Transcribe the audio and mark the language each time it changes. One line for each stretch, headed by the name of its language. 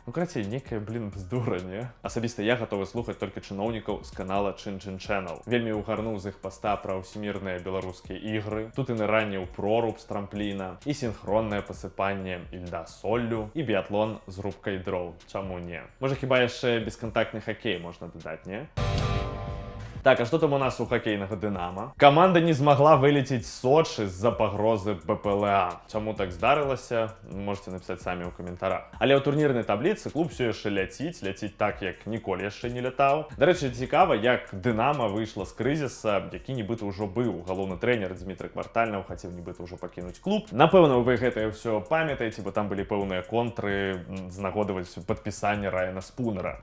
Belarusian: Ну, карацей, нейкая, блін, бздура, не? Асабіста я гатовы слухаць толькі чыноўнікаў з канала Чин-Чин Channel. Вельмі угарнуў з іх паста пра ўсемірныя беларускія ігры. Тут і ныранне ў проруб з трампліна, і сінхроннае пасыпанне ільда соллю, і біятлон з рубкай дроў. Чаму не? Можа, хіба яшчэ бескантактны хакей можна дадаць, не?
Russian: Так, а что там у нас у хоккейного Динамо? Команда не змогла вылететь з Сочи
Belarusian: з-за пагрозы БПЛА. Чаму так здарылася?
Russian: Можете написать
Belarusian: самі ў каментарах. Але ў турнірнай табліцы клуб все яшчэ ляціць так, як ніколі яшчэ не лятаў. Дарэчы, цікава, як Динамо выйшла з крызіса, які нібыта ўжо быў. Галоўны трэнер Дмітрий Квартальнаў хацеў нібыта ўжо пакінуць клуб. Напэўна, вы гэтае ўсё памятаеце, бо там былі пэўныя контры з нагоды падпісання Райана Спунера.